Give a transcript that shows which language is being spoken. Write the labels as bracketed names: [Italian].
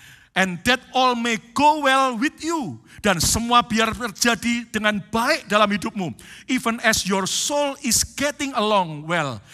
[English] And that all may go well with you. [Indonesian] Dan semua biar terjadi dengan baik dalam hidupmu. [English] Even as your soul is getting along well.